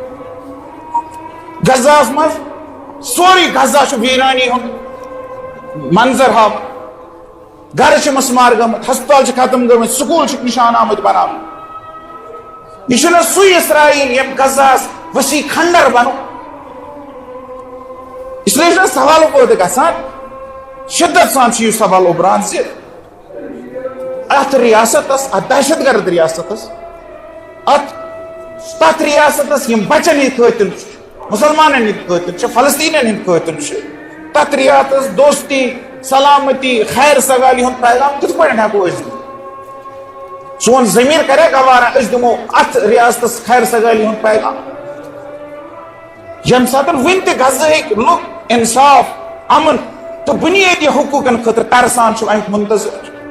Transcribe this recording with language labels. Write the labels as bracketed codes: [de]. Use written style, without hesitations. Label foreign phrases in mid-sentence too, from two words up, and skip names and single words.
[ks] غزہس منٛز سورُے غزہ چھُ ویرانی ہُنٛد منظر ہاوان گھر چھِ مسمار گٔمٕتۍ ہسپتال چھِ ختم گٔمٕتۍ سکوٗل چھِکھ نشان آمٕتۍ بناونہٕ یہ چھُنہٕ سُے اسرائیل یم غزہس وسیع کھنڈر بنو اس لیے چھُنہٕ سوال پٲدٕ گژھان شدت سان چھُ یہِ سوال اُبران زِ اتھ ریاستس اتھ دہشت گرد ریاستس تتھ ریاستس یم بچن ہٕنٛدۍ قٲتل چھِ مسلمانن ہٕنٛدۍ قٲتل چھِ فلسطینین ہٕنٛدۍ قٲتل چھِ تتھ ریاستس دوستی سلامتی خیر سگالی ہُنٛد پیغام کِتھ پٲٹھۍ ہٮ۪کو أسۍ دِتھ سون ضمیٖر کریا گوارا أسۍ دِمو اتھ ریاستس خیر سگالی ہُنٛد پیغام ییٚمہِ ساتہٕ وُنہِ تہِ غزہٕکۍ لُکھ انصاف امن تہٕ بُنیٲدی حقوٗقن خٲطرٕ ترسان چھِ امیُک منتظر